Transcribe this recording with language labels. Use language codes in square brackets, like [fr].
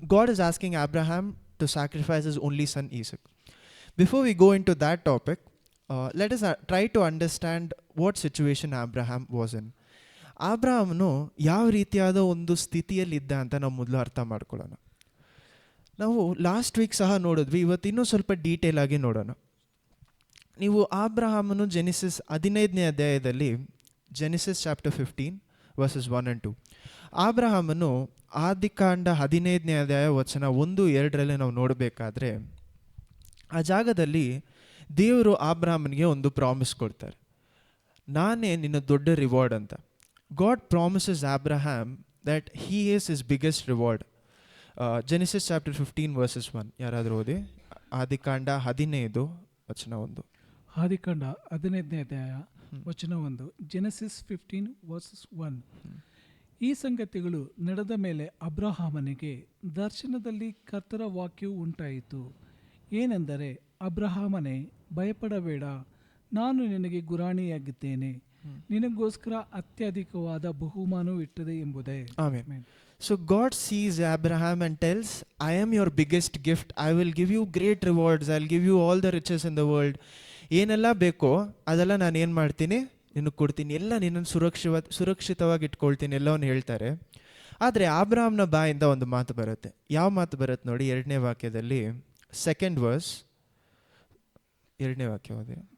[en] God is asking Abraham to sacrifice his only son Isaac. Before we go into that topic, let us try to understand what situation Abraham was in. [kn] ಅಬ್ರಹಾಮನು ಯಾವ ರೀತಿಯಾದ ಒಂದು ಸ್ಥಿತಿಯಲ್ಲಿದ್ದ ಅಂತ ನಾವು ಮೊದಲು ಅರ್ಥ ಮಾಡ್ಕೊಳ್ಳೋಣ. ನಾವು ಲಾಸ್ಟ್ ವೀಕ್ ಸಹ ನೋಡಿದ್ವಿ, ಇವತ್ತಿನ್ನೂ ಸ್ವಲ್ಪ ಡೀಟೇಲ್ ಆಗಿ ನೋಡೋಣ. ನೀವು ಅಬ್ರಹಾಮನು ಜೆನಿಸಿಸ್ 15ನೇ ಅಧ್ಯಾಯದಲ್ಲಿ, ಜೆನಿಸಿಸ್ ಚಾಪ್ಟರ್ 15 ವರ್ಸಸ್ 1 and 2, ಅಬ್ರಹಾಮನು ಆದಿಕಾಂಡ 15ನೇ ಅಧ್ಯಾಯ ವಚನ 1-2 ನಾವು ನೋಡಬೇಕಾದ್ರೆ, ಆ ಜಾಗದಲ್ಲಿ ದೇವರು ಅಬ್ರಹಾಮನಿಗೆ ಒಂದು ಪ್ರಾಮಿಸ್ ಕೊಡ್ತಾರೆ, ನಾನೇ ನಿನ್ನ ದೊಡ್ಡ ರಿವಾರ್ಡ್ ಅಂತ. [en] God promises Abraham that he is his biggest reward. Genesis chapter 15 verses 1. [kn] ಯಾರಾದರೂ ಓದಿ. ಆದಿಕಾಂಡ 15 ವಚನ 1. ಆದಿಕಾಂಡ 15ನೇ ಅಧ್ಯಾಯ ವಚನ 1. Genesis 15 versus 1. ಈ ಸಂಗತಿಗಳು ನಡೆದ ಮೇಲೆ ಅಬ್ರಹಾಮನಿಗೆ ದರ್ಶನದಲ್ಲಿ ಕರ್ತರ ವಾಕ್ಯವು ಉಂಟಾಯಿತು. ಏನೆಂದರೆ, ಅಬ್ರಹಾಮನೇ, ಭಯಪಡಬೇಡ, ನಾನು ನಿನಗೆ ಗುರಾಣಿಯಾಗಿದ್ದೇನೆ, ನಿನಗೋಸ್ಕರ ಅತ್ಯಧಿಕವಾದ ಬಹುಮಾನವು ಇಟ್ಟದೆ ಎಂಬುದೇ. [en] Amen. So God sees Abraham and tells, I am your biggest gift. I will give you great rewards. I'll give you all the riches in the world. [kn] ಏನೆಲ್ಲ ಬೇಕೋ ಅದೆಲ್ಲ ನಾನು ಏನು ಮಾಡ್ತೀನಿ, ನಿನಗೆ ಕೊಡ್ತೀನಿ, ಎಲ್ಲ ನಿನ್ನನ್ನು ಸುರಕ್ಷಿತವಾಗಿ ಇಟ್ಕೊಳ್ತೀನಿ, ಎಲ್ಲವನ್ನು ಹೇಳ್ತಾರೆ. ಆದರೆ ಅಬ್ರಹಾಮ್ನ ಬಾಯಿಂದ ಒಂದು ಮಾತು ಬರುತ್ತೆ. ಯಾವ ಮಾತು ಬರುತ್ತೆ ನೋಡಿ, 2ನೇ ವಾಕ್ಯದಲ್ಲಿ, 2nd verse, 2ನೇ ವಾಕ್ಯ ಓದಿ.